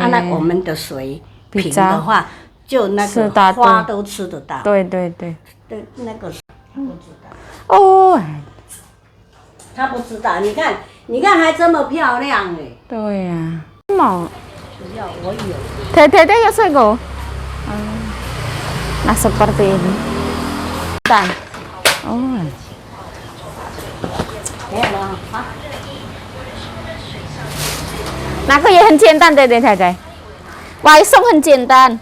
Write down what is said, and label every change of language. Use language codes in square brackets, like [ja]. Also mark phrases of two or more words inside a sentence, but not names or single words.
[zh] 那我们的水平比较的话，就那个吃得花对都吃得到。对对对。对，那个他不知道，哦，他不知道。你看还这么漂亮哎。对呀。mau 不要，我有。 [jv] Dede ya sego. [id] Nah, seperti ini. Dan. Oh. [zh] 没有了啊。那个也很简单，对对太太。外送很简单。